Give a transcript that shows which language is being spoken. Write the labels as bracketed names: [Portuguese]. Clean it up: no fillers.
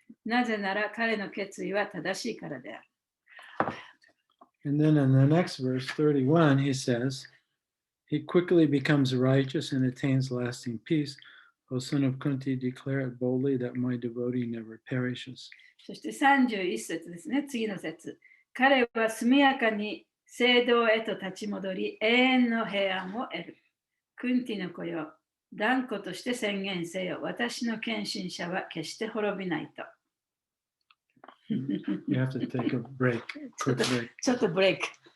[Japanese] なぜなら彼の決意は正しいからである。 [English] And then in the next verse, 31, he says, he quickly becomes righteous and attains lasting peace. O son of Kunti, declare it boldly that my devotee never perishes. [Japanese] そして31節ですね、次の節。彼は速やかに聖堂へと立ち戻り、永遠の平安を得る。クンティの子よ、断固として宣言せよ。私の献身者は決して滅びないと。 [English] You have to take a break, quick break. [Japanese] ちょっとブレイク。